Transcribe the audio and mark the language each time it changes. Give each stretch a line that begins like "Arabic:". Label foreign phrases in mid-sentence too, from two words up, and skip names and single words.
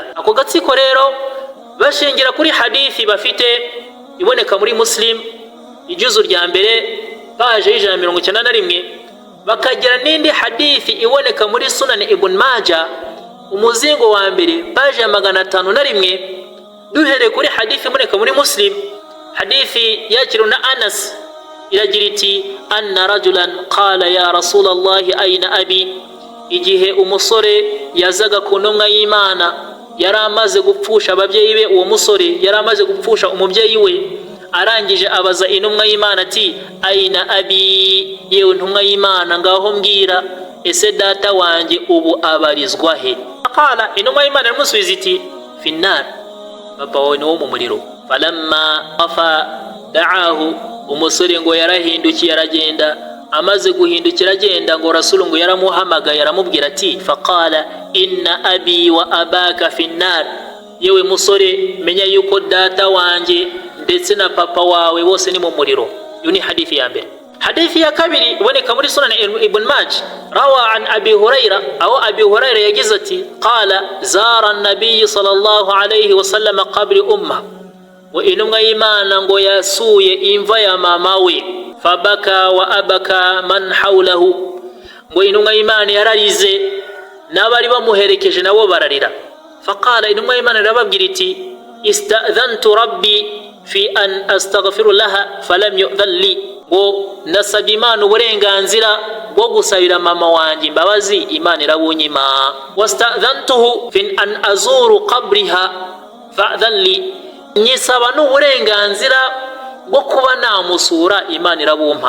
Kinyarwanda: Ako gatsiko rero bashingira kuri hadithi bafite iboneka muri Muslim ijuzu rya mbere paje 191, bakagira n'indi hadithi iboneka muri Sunan Ibn Majah umuzingo wa mbere paje 501. Duhere kuri hadithi iboneka muri Muslim, hadithi yakiriwe na Anas, iragira iti
Arabic: أن رجلا قال يا رسول الله أين أبي.
Kinyarwanda: Igihe umusore yazaga ku ntumwa y'Imana, yari amaze gupfusha ababyeyi be. Uwo musore yari amaze gupfusha umubyeyi we, arangije abaza intumwa y'Imana ati
Arabic: أين أبي,
Kinyarwanda: yewe ntumwa y'Imana ngaho mbwira, ese data wanjye ubu abarizwa he? Qala, intumwa y'Imana iramusubiza iti finnar, papa wawe ni wo mu muriro.
Arabic: فلما قفى دعاه,
Kinyarwanda: umusore ngo yarahindukiye aragenda. Amaze guhindukira agenda, ngo Rasul ngo yaramuhamagaye aramubwira ati
Arabic: فقال إن أبي وأباك في النار,
Kinyarwanda: yewe musore menya yuko data wanjye ndetse na papa wawe bose ni mu muriro. Iyo ni hadithi ya mbere. Hadithi ya kabiri iboneka muri Sunan Ibn Majah,
Arabic: روى عن أبي هريرة,
Kinyarwanda: aho Abi Huraira yagize ati
Arabic: قال زار النبي صلى الله عليه وسلم قبر أمه,
Kinyarwanda: wa intumwa y'Imana ngo yasuye imva ya mama we.
Arabic: فبكى وأبكى من حوله,
Kinyarwanda: ngo intumwa y'Imana yararize n'abari bamuherekeje nabo bararira. Faqala, intumwa y'Imana irababwira iti
Arabic: استأذنت ربي في أن أستغفر لها فلم يؤذن لي.
Kinyarwanda: ngo nasabye Imana uburenganzira bwo gusabira mama wanjye imbabazi, Imana irabunyima.
Arabic: واستأذنته في أن أزور قبرها فأذن لي,
Kinyarwanda: nyisaba n'uburenganzira bwo kuba namusura, Imana irabumpa.